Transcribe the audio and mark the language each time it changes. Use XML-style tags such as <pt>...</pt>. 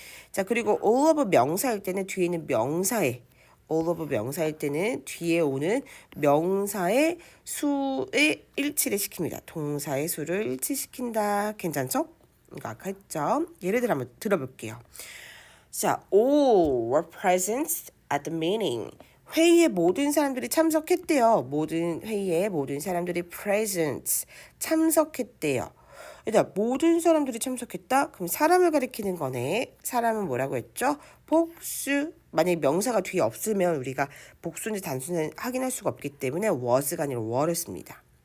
<ko>자, 그리고 all of 명사일 때는 뒤에 있는 명사에 all of 명사일 때는 뒤에 오는 명사의 수의 일치를 시킵니다. 동사의 수를 일치시킨다. 괜찮죠? 이거 아까 했죠? 예를 들어 한번 들어볼게요.</ko> <en>자, all were present at the meeting.</en> <ko>회의에 모든 사람들이 참석했대요. 모든 회의에 모든 사람들이 present 참석했대요. 일단 모든 사람들이 참석했다? 그럼 사람을 가리키는 거네. 사람은 뭐라고 했죠? 복수. 만약에 명사가 뒤에 없으면 우리가 복수인지 단수는 확인할 수가 없기 때문에 was가 아니라 were를 씁니다.</ko>